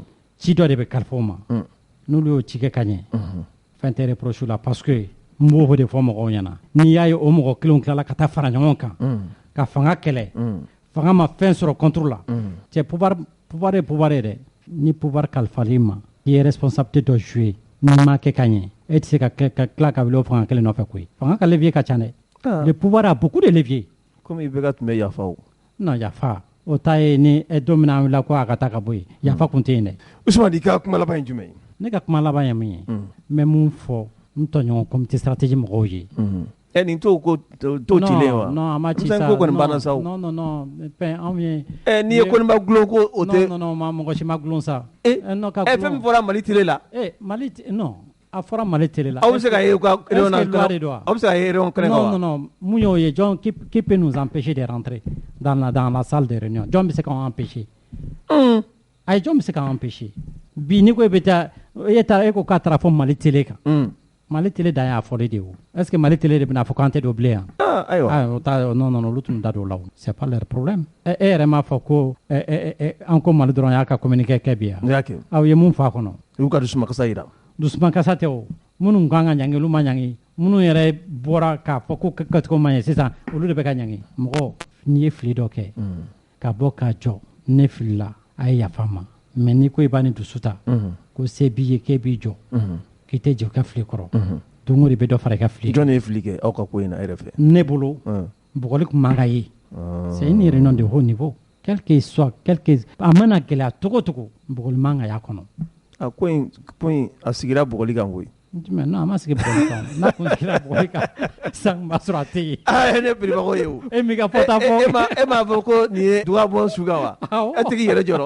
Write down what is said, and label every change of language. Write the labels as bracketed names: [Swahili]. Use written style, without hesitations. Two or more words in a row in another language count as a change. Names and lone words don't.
[Bambara] ci dɔ de bɛ kalifa u ma n'olu y'o ci kɛ ka ɲɛ fɛn tɛ reproche la [French] parce que [Bambara] n b'o de fɔ mɔgɔw ɲɛna n'i y'a ye o mɔgɔ kelenw tilala ka taa fara ɲɔgɔn kan ka fanga kɛlɛ fanga ma fɛn sɔrɔ contre la cɛ pouvoir ye pouvoir ye dɛ ni pouvoir kalifal'i ma i ye responsabilité dɔ jouer n'i ma kɛ ka ɲɛ e tɛ se ka tila ka wuli o fanga kelen nɔfɛ koyi fanga ka levier ka ca dɛ [French] le pouvoir a beaucoup de levier. [Bambara] comme i bɛ ka tun bɛ yafa o. non yafa o ta ye ni don min na an wulila ko a ka taa ka bɔ yen yafa kun tɛ yen dɛ. Usumani i ka kuma laban ye jumɛn ye? ne ka kuma laban ye min ye n bɛ mun fɔ n tɔɲɔgɔn [French] comité stratégie [Bambara] mɔgɔw ye. nin t'o cilen wa? non a ma ci sa. ko kɔni banna sa o. non fɛn anw ye. n'i ye Koniba gulon ko o tɛ. non mɔgɔ si ma gulon sa. fɛn min fɔra Mali télé la. Mali non a fɔra Mali télé la. aw bɛ se ka ye u ka réunion na. [French] est-ce que loi [Bambara] de don wa? aw bɛ se ka ye réunion kɛnɛ kan wa? non mun y'o ye jɔn [French] qui peut nous empêcher de rentrer dans la salle de réunion [Bambara] jɔn bɛ se k'an empêcher. ayi jɔn bɛ se k'an empêcher bi ni ko e bɛ taa e ko k'a taara fɔ Mali télé kan. Mali télé dan y'a fɔli de ye o [French] est-ce que [Bambara] Mali télé de bɛna fɔ k'an tɛ don bilen yan? ayiwa non olu tun da don o la o [French] c'est pas leur problème. [Bambara] e yɛrɛ m'a fɔ ko an ko Mali dɔrɔn y'a ka communiqué kɛ bi yan. n y'a kɛ. aw ye mun fɔ a kɔnɔ. u y'u ka dusumakasa jira. dusumakasa tɛ o minnu kan ka ɲangi olu ma ɲangi minnu yɛrɛ bɔra k'a fɔ ko kɛcogo ma ɲɛ sisan olu de bɛ ka ɲangi mɔgɔ n'i ye fili dɔ kɛ ka bɔ k'a jɔ ne filila a ye yafa ma mais n'i ko i b'a ni dusu ta ko se b'i ye k'e b'i jɔ k'i tɛ jɔ ka fili kɔrɔ don o de bɛ dɔ fara i ka fili. jɔn ye fili kɛ aw ka ko in na e yɛrɛ fɛ? ne bolo bugɔli tun man ka ye. [French] c'est une réunion de haut niveau quel que soit [Bambara] a mana gɛlɛya cogo cogo bugɔli man ka y'a kɔnɔ. a ko in a sigira bugɔli kan koyi. jumɛn non a ma sigi bugɔli kan n'a kun sigira bugɔli kan san b'a sɔrɔ a tɛ yen. ye ne biribagaw ye o. e m'i ka fɔta fɔ. e m'a fɔ ko nin ye dugabɔ suga wa? e tɛ k'i yɛrɛ jɔrɔ.